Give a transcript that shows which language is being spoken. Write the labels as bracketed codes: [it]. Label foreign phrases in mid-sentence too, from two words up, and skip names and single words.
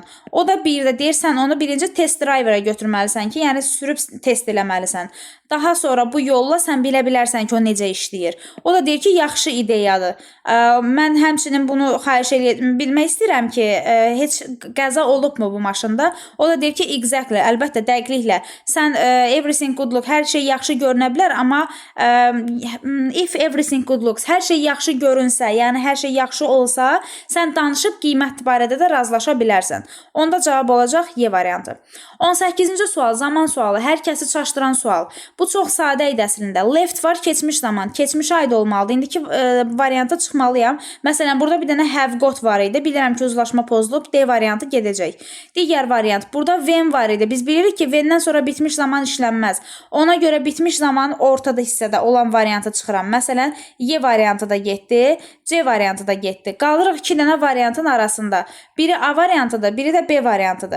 [az] O da bir də deyir, sən onu birinci [en] test driver'a [az] götürməlisən ki, yəni sürüb test eləməlisən. Daha sonra bu yolla sən bilə bilərsən ki, o necə işləyir. O da deyir ki, yaxşı ideyadır. Mən həmçinin bunu xahiş bilmək istəyirəm ki, heç qəza olubmu bu maşında? O da deyir ki, exactly, əlbəttə dəqiqliklə. [en] Sən everything good looks, [az] hər şey yaxşı görünə bilər, amma [en] if everything good looks, [az] hər şey yaxşı görünsə, yəni hər şey yaxşı olsa, sən danışıb qiymət barədə də razılaşa bilərsən. Onda cavab olacaq Y variantı. 18-ci sual, zaman sualı, hər kəsi çaşdıran sual. Bu çox sadə idi əslində. Left var, keçmiş zaman, keçmişə aid olmalıdır. İndiki varianta çıxmalıyam. Məsələn, burada bir dənə [en] have got [az] var idi. Bilirəm ki, uzlaşma pozulub, D variantı gedəcək. Digər variant, burada when var idi. Biz bilirik ki, when'dən sonra bitmiş zaman işlənməz. Ona görə bitmiş zaman ortada hissədə olan variantı çıxıram. Məsələn, Y variantı da getdi, C variantı da getdi. Qalırıq 2 dənə variantın arasında. Biri A variantıdır, biri də B variantıdır.